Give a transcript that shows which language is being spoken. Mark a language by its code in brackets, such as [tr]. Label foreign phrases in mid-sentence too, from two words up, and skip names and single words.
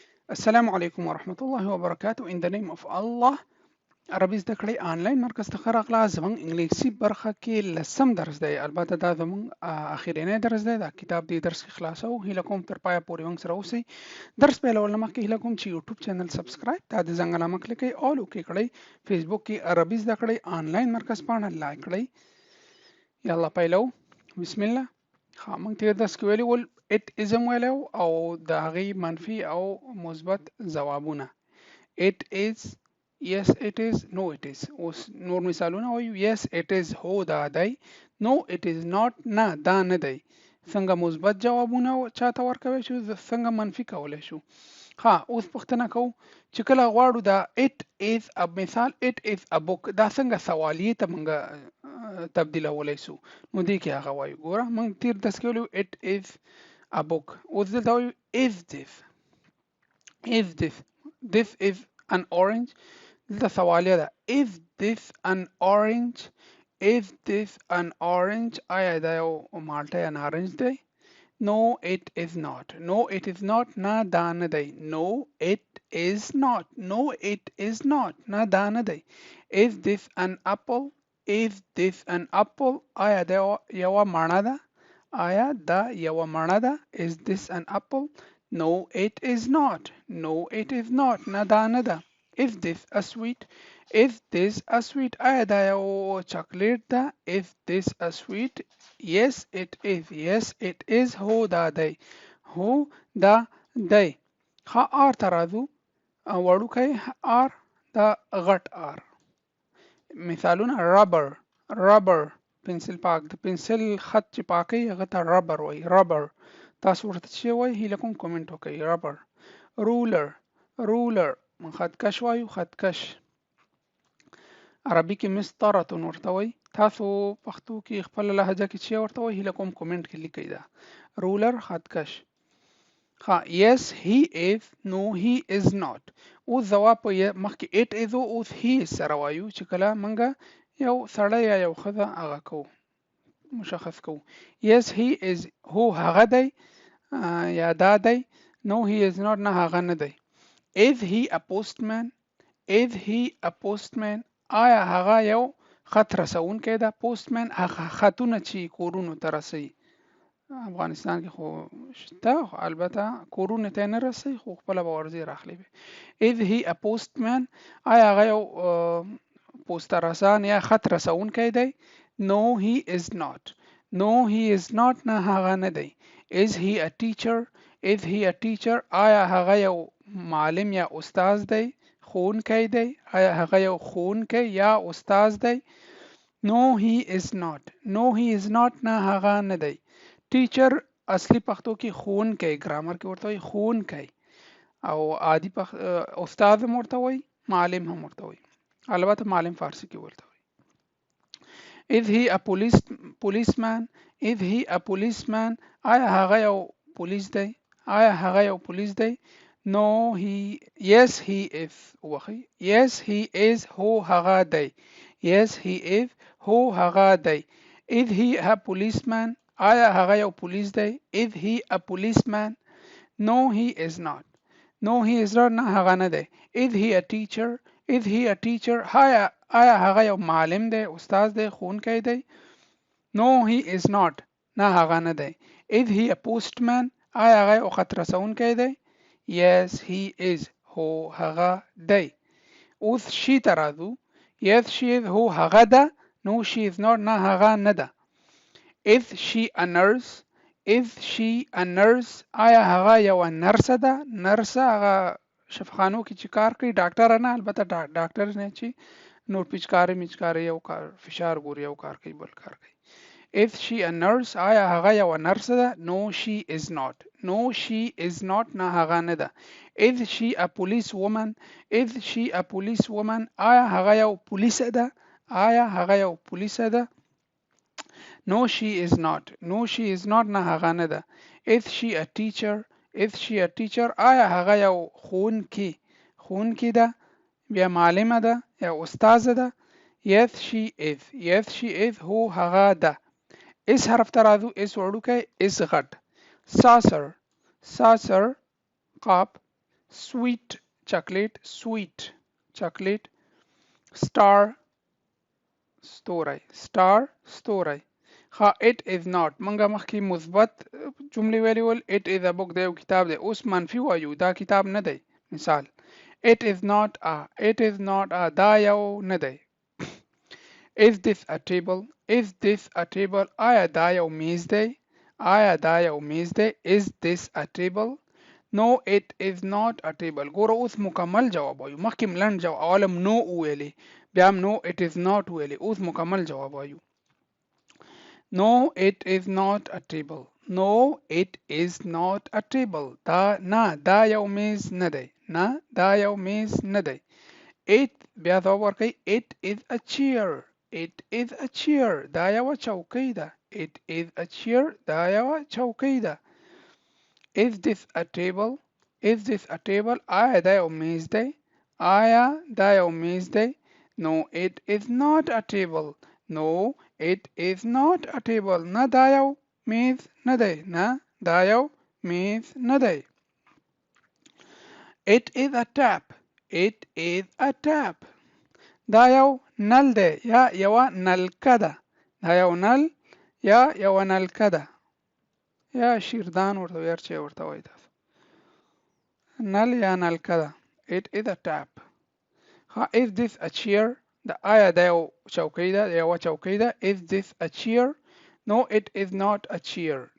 [ar] السلام علیکم ورحمت الله وبرکاته. [en] In the name of Allah. [ps] عربي زده کړئ آنلاین مرکز ته راغلا. زموږ انګلیسي برخه کې لسم درس دی. البته دا زموږ اخیرنی درس دی. دا کتاب دی درس کې خلاصو. هیله کوم تر پایه پورې موږ سره اوسئ. درس پیلول نه مخکې هیله کوم چې یوټیوب [en] channel subscribe [ps] ته د زنګ علامه کلیک کړئ او وکړئ کړئ. فیسبوک کې عربي زده کړئ آنلاین مرکز پاڼه لایک کړئ. یلا پیلو. [ar] بسم الله. [ps] موږ تیر درس کې ویلي ول [en] it is [ps] ویلو او د هغې منفي او مثبت ځوابونه. [en] it is, yes it is, no it is. [ps] اوس نور مثالونه وایو. [en] yes it is [ps] هو دا دی. [en] no it is not [ps] نه دا نه دی. څنګه مثبت جوابونه چاته ورکوي شو، څنګه منفي کولی شو. اوس پوښتنه کوو چې کله غواړو دا [en] it is a [ps] مثال [en] it is a book [ps] دا څنګه سوالیې ته موږ تبدیلولی سو. نو دې کې هغه وایو. ګوره موږ تیر درس کې ویلو [en] it is a book. [ps] اوس دلته وایو [en] is this is an orange. [ps] دلته سوالیه ده. [en] is this an orange [ps] آیا دا یو مالټه یا نارنج دی؟ [en] No it is not. No it is not [ps] نه دا نه دی. [en] No it is not. No it is not [ps] نه دا نه دی. [en] Is this an apple? [ps] آیا دا یوه مڼه ده؟ [en] Is this an apple? No it is not. [ps] نه دا نه ده. [en] Is this a sweet? [ps] آیا دا یو چاکلیټ ده؟ [en] Is this a sweet? Yes it is. [ps] هو دا دی. آر ته راځو. وړوکی آر دا غټ آر. مثالونه ربر پنسل پاک. د پنسل خط چې پاکوي هغه ته ربر وایي. تاسو ورته څه وایي؟ هیله کوم کومنټ وکړئ. ربر. رولر خطکش وایو. خطکش. عربي کې مسطرتون ورته وایي. تاسو پښتو کې خپل لهجه کې چې ورته وایي هیله کوم کومنټ کې لیکئ. دا رولر خطکش. [en] yes he is. no he is not. [ps] اوس ځواب په مخکې [en] it is [ps] او اوس [en] he is [ps] سره وایو چې کله موږ یو سړی یا یو ښځه هغه کوو مشخص کوو. [en] yes he is [ps] هو هغه دی یا دا دی. [en] no he is not [ps] نه هغه نه دی. [en] is he a postman [ps] آیا هغه یو خط رسونکی ده؟ postman هغه خطونه چې کورونو ته رسوي. افغانستان کې خو شته، البته کورونو ته نه رسوي خو خپله به ورځي راخلي وي. [en] is he a postman [ps] آیا هغه یو پوسته رسان یا خط رسونکی دی؟ [en] no he is not نه هغه نه دی. is he a teacher [ps] آیا هغه یو معلم یا استاد دی؟ ښوونکی دی. آیا هغه یو ښوونکی یا استاد دی؟ [en] no he is not نه هغه نه دی. [ps] ټیچر اصلي پښتو کې ښوونکی، ګرامر کې ورته وایي ښوونکی، او عادي استاد هم ورته وایي، معلم هم ورته وایي، البته معلم فارسی کې ورته وایي. [en] is he a policeman [ps] آیا هغه یو پولیس دی؟ [en] no yes he is وخی. yes he is [ps] هو هغه دی. [en] is he a policeman [ps] آیا هغه یو پولیس دی؟ [en] is he a policeman? no he is not [ps] نه هغه نه دی. [en] is he a teacher [ps] آیا هغه یو معلم دی، استاد دی، ښوونکی دی؟ [en] no he is not نه هغه نه دی. is he a postman [ps] آیا هغه یو خط رسونکی دی؟ [en] yes he is [ps] هو هغه دی. اوس she ته راځو. [en] yes she is [ps] هو هغه ده. [en] no she is not [ps] نه هغه نه ده. [en] is she a nurse [ps] آیا هغه یو نرسه ده؟ نرسه هغه شفاخانو کې چې کار کوي، ډاکټر نه، البته ډاکټر نه چې نور پیچکاري یو کار فشار ګوري، یو کار کوي بل کار کوي. [en] is she a nurse [ps] آیا هغه یو نرسه ده؟ [en] no she is not [ps] نه هغه نه ده. [en] is she a policewoman [ps] آیا هغه یو پولیسه ده؟ [en] no she is not نه هغه نه ده. is she a teacher [ps] آیا هغه یو ښوونکی ده، بیا معلمه ده یا استاذه ده؟ [en] yes she is [ps] هو هغه ده. اس حرف ته راځو. اس وړوکی، اس غټ. saucer قاب. [en] sweet chocolate sweet chocolate star [ps] ستوری star ستوری ها [en] it is not [ps] منګه مخکې مثبت جملې ویلې ول [en] it is a book [ps] دا یو کتاب دی اوس منفي وایو دا کتاب نه دی مثال [en] it is not a [ps] دا یو نه دی [en] is this a table [ps] آیا دا یو میز دی آیا دا یو میز دی [en] is this a table no it is not a table [ps] ګوره اوس مکمل جواب وایو مخکې لنډ جواب اولم نو ویلې بیا هم [en] no it is not [ps] ویلې اوس مکمل جواب وایو [en] no it is not a table no it is not a table [ps] دا نه دا یو میز نه دی نه دا یو میز نه دی it بیا ځواب ورکړئ [en] it is a chair [ps] دا یوه چوکۍ ده [en] it is a chair [ps] دا یوه چوکۍ ده [en] is this a table [ps] آیا دا یو میز دی آیا دا یو میز دی [en] no it is not a table [ps] نه دا یو میز نه دی نه دا یو میز نه دی [en] it is a tap [ps] دا یو نل دی یا یوه نلکه ده دا یو نل یا یوه نلکه ده یا شیردان ورته هر چی ورته وایي تاسو نل یا نلکه ده [en] it is a tap is this a chair [ps] دا آیا دا یو چوکۍ ده یوه چوکۍ ده [en] is this a chair no it is not a chair